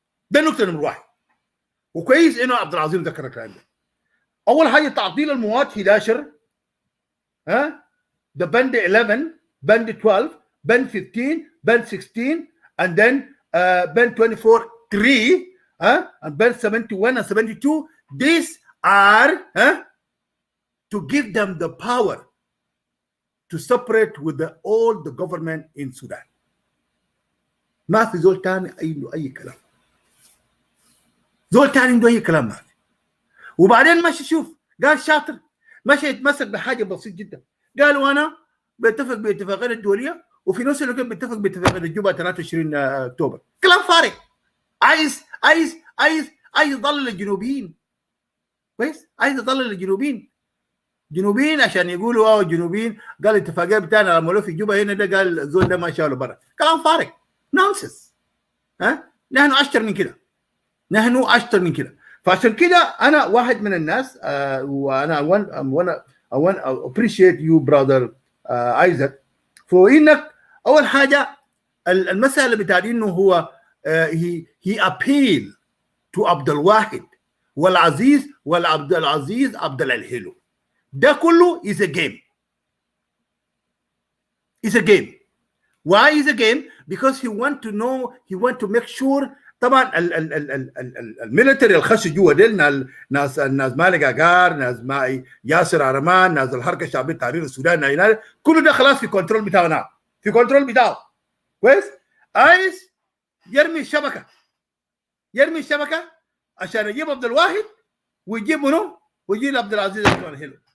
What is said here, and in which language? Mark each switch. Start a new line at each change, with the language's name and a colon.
Arabic: ده نقطه نمره واحد، وكويس انه عبد العظيم ذكر الكلام ده. اول حاجه تعطيل المواد 11 ده بند 11 بند 12 بند 15 بند 16
English: and then band 24 3 and band 71 and 72. These are to give them the power to separate with all the government in Sudan.
Arabic: ما في زول تاني عنده اي كلام، زول تاني عنده اي كلام ما في. وبعدين ماشي شوف قال شاطر، ماشي يتمسك بحاجه بسيط جدا، قال وانا بتفق باتفاقيه الدوليه وفي نفس الوقت بتفق باتفاقيه الجوبه 23 اكتوبر. كلام فارغ. عايز يضلل الجنوبيين. كويس؟ عايز يضلل الجنوبيين عشان يقولوا الجنوبيين قال الاتفاقيه بتاعنا عملوه في جوبا هنا، ده قال الزول ده ما شالوا برا. كلام فارغ، نونسنس. نحن اشطر من كده. فعشان كده انا واحد من الناس وانا
English: I want to appreciate you brother Isaac for
Arabic: انك اول حاجه المساله بتاع انه هو
English: he appeal to
Arabic: عبد الواحد والعزيز والعبد العزيز عبد الهلو. ده كله
English: is a game. It's a game. Why is a game? Because he want to make sure.
Arabic: طبعا الميليتري الخش جوا ديل ناس مالك عقار، ناس ياسر عرمان، ناس الحركه الشعبيه تحرير السودان، كله ده خلاص في كنترول بتاعنا، في كنترول بتاعه. كويس؟ عايز يرمي الشبكه عشان يجيب عبد الواحد ويجيب منه ويجيب عبد العزيز الهلو.